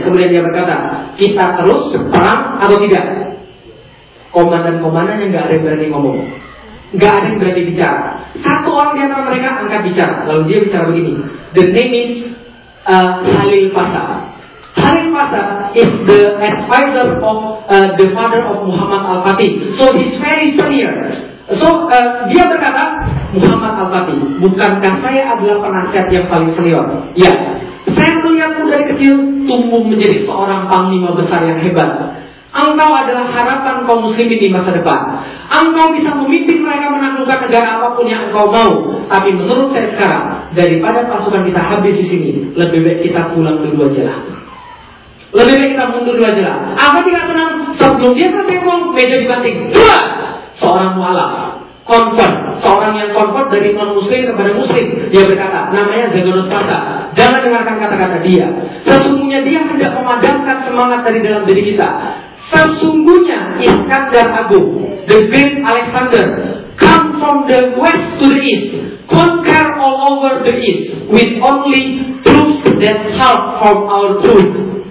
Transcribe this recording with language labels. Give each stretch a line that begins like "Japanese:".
Indonesian: Kemudian dia berkata, kita terus perang atau tidak? Komandan-komandannya gak ada yang berani ngomong. Gak ada yang berani bicara. Satu orang di antara mereka angkat bicara. Lalu dia bicara begini.
English: The name is Khalil Pasha. Khalil Pasha is the advisor of the father of Muhammad Al-Fatih. So he's very senior.
Indonesian: So dia berkata, Muhammad Al-Fatih, bukankah saya adalah penasihat yang paling senior? Ya. Saya melihatmu dari kecil tumbuh menjadi seorang panglima besar yang hebat. Engkau adalah harapan kaum muslimin di masa depan. Engkau bisa memimpin mereka menaklukkan negara apapun yang engkau mau. Tapi menurut saya sekarang, daripada pasukan kita habis di sini, lebih baik kita pulang dulu aja lah. Lebih baik kita mundur dulu aja lah. Apa tidak senang? Sebelum dia tersebut, meja dibanting. Seorang mualaf, convert, seorang yang convert dari non-muslim kepada muslim. Dia berkata, namanya Zagonus Pasha. Jangan dengarkan kata-kata dia. Sesungguhnya dia hendak memadamkan semangat dari dalam diri kita. Sesungguhnya Iskandar Agung,
English: the great Alexander, come from the west to the east, conquer all over the east, with only troops that help from our troops.